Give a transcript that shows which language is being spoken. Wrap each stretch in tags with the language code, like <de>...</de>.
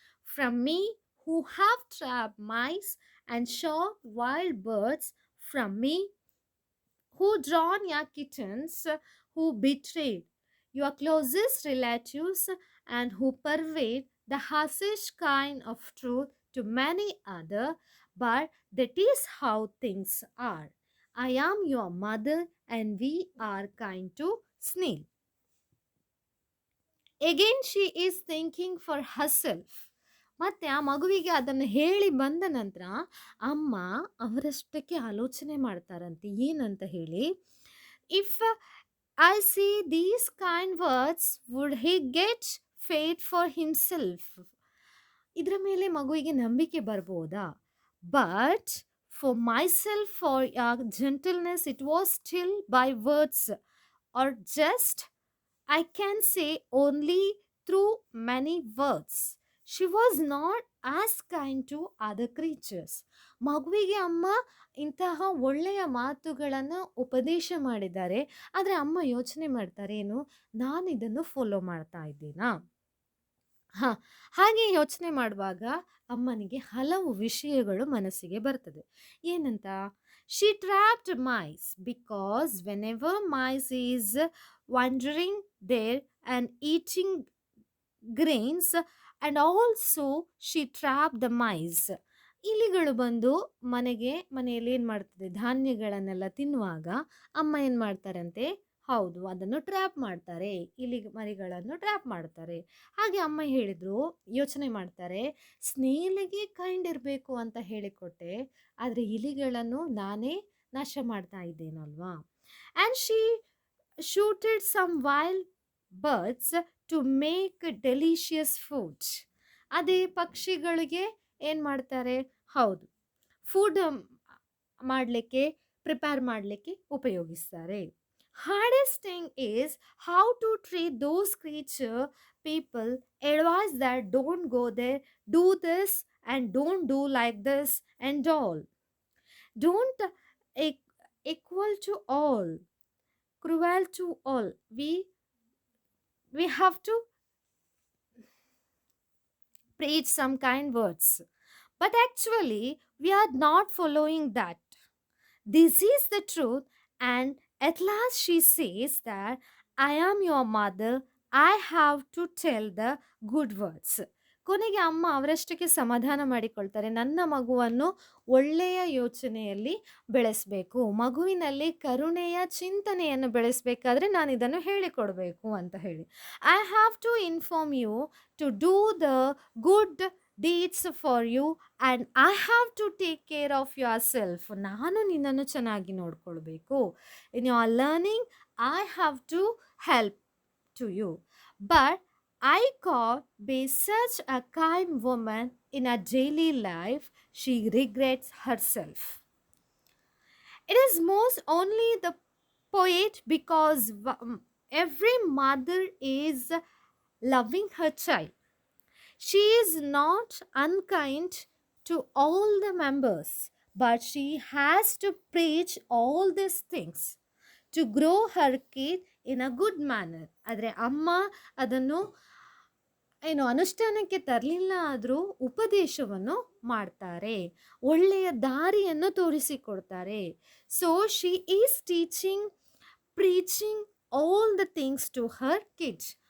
<en>From me, who have trapped mice and shot wild birds, from me, who drawn your kittens, who betrayed your closest relatives, and who pervade the harshest kind of truth to many other, but that is how things are. I am your mother, and we are kind to snail. Again she is thinking for herself.</en> <kn>ಮತ್ತೆ ಆ ಮಗುವಿಗೆ ಅದನ್ನು ಹೇಳಿ ಬಂದ ನಂತರ ಅಮ್ಮ ಅವರಷ್ಟಕ್ಕೆ ಆಲೋಚನೆ ಮಾಡ್ತಾರಂತೆ. ಏನಂತ ಹೇಳಿ,</kn> <en>If I see these kind words would he get fate for himself.</en> <kn>ಇದರ ಮೇಲೆ ಮಗುವಿಗೆ ನಂಬಿಕೆ ಬರ್ಬೋದಾ?</kn> <en>But for myself, for your gentleness, it was still by words, or just I can say only through many words. She was not as kind to other creatures.</en> <kn>ಮಗುವಿಗೆ ಅಮ್ಮ ಇಂತಹ ಒಳ್ಳೆಯ ಮಾತುಗಳನ್ನು ಉಪದೇಶ ಮಾಡಿದ್ದಾರೆ, ಆದರೆ ಅಮ್ಮ ಯೋಚನೆ ಮಾಡ್ತಾರೆ ಏನು, ನಾನು ಇದನ್ನು ಫಾಲೋ ಮಾಡ್ತಾ ಇದ್ದೀನಾ? ಹಾಗೆ ಯೋಚನೆ ಮಾಡುವಾಗ ಅಮ್ಮನಿಗೆ ಹಲವು ವಿಷಯಗಳು ಮನಸ್ಸಿಗೆ ಬರ್ತದೆ. ಏನಂತ,</kn> <en>She trapped mice because whenever mice is wandering there and eating grains, and also she trapped the mice.</en> <kn>ಇಲಿಗಳು ಬಂದು ಮನೆಯಲ್ಲಿ ಏನು ಮಾಡ್ತದೆ, ಧಾನ್ಯಗಳನ್ನೆಲ್ಲ ತಿನ್ನುವಾಗ ಅಮ್ಮ ಏನು ಮಾಡ್ತಾರಂತೆ, ಹೌದು ಅದನ್ನು ಟ್ರ್ಯಾಪ್ ಮಾಡ್ತಾರೆ, ಇಲಿ ಮರಿಗಳನ್ನು ಟ್ರ್ಯಾಪ್ ಮಾಡ್ತಾರೆ. ಹಾಗೆ ಅಮ್ಮ ಹೇಳಿದ್ರು, ಯೋಚನೆ ಮಾಡ್ತಾರೆ, ಸ್ನೇಹಿಲಿಗೆ ಕೈಂಡ್ ಇರಬೇಕು ಅಂತ ಹೇಳಿಕೊಟ್ಟೆ, ಆದರೆ ಇಲಿಗಳನ್ನು ನಾನೇ ನಾಶ ಮಾಡ್ತಾ ಇದ್ದೇನಲ್ವಾ.</kn> <en>And she shooted some wild birds to make delicious food.</en> <kn>ಅದೇ ಪಕ್ಷಿಗಳಿಗೆ ಏನು ಮಾಡ್ತಾರೆ, ಹೌದು ಫುಡ್ ಮಾಡಲಿಕ್ಕೆ ಪ್ರಿಪೇರ್ ಮಾಡಲಿಕ್ಕೆ ಉಪಯೋಗಿಸ್ತಾರೆ.</kn> <en>hardest thing is how to treat those creature. People advise that don't go there, do this and don't do like this and all. Don't equal to all, cruel to all. We have to preach some kind words, but actually we are not following that. This is the truth, and at last she says that I am your mother, I have to tell the good words.</en> <kn>ಕೊನೆಗೆ ಅಮ್ಮ ಅವರಷ್ಟಕ್ಕೆ ಸಮಾಧಾನ ಮಾಡಿಕೊಳ್ತಾರೆ. ನನ್ನ ಮಗುವನ್ನು ಒಳ್ಳೆಯ ಯೋಚನೆಯಲ್ಲಿ ಬೆಳೆಸಬೇಕು, ಮಗುವಿನಲ್ಲಿ ಕರುಣೆಯ ಚಿಂತನೆಯನ್ನು ಬೆಳೆಸಬೇಕಾದ್ರೆ ನಾನು ಇದನ್ನು ಹೇಳಿಕೊಡಬೇಕು ಅಂತ ಹೇಳಿ.</kn> <en>I have to inform you to do the good deeds for you and I have to take care of yourself.</en> <kn>ನಾನು ನಿನ್ನನ್ನು ಚೆನ್ನಾಗಿ ನೋಡ್ಕೊಳ್ಬೇಕು.</kn> <en>In your learning I have to help to you. But I can't be such a kind woman in her daily life. She regrets herself. It is most only the poet because every mother is loving her child. She is not unkind to all the members, but she has to preach all these things to grow her kid in a good manner.</en> <kn>ಆದರೆ ಅಮ್ಮ ಅದನ್ನು ಅನುಷ್ಠಾನಕ್ಕೆ ತರಲಿಲ್ಲ ಆದರೂ ಉಪದೇಶವನ್ನು ಮಾಡ್ತಾರೆ, ಒಳ್ಳೆಯ ದಾರಿಯನ್ನು ತೋರಿಸಿಕೊಡ್ತಾರೆ.</kn> <en>So she is teaching, preaching all the things to her kids.</en>